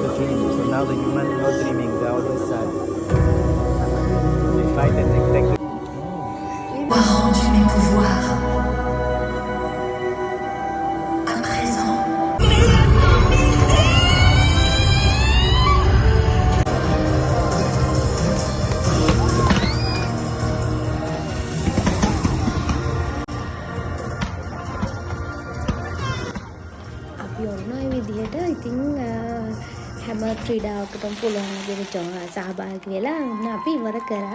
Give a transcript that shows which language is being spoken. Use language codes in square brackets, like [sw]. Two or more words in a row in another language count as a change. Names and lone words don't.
[en] So now the human no dreaming, they are always sad. They fight and they take the... [fr] Avoir rendu mes pouvoirs. À présent, [si] අපි ඔන්න ඔය විදිහට ඉතින් හැම ක්‍රීඩාවකටම පුළුවන් විදිහට සහභාගී වෙලා ඔන්න අපි ඉවර කරා.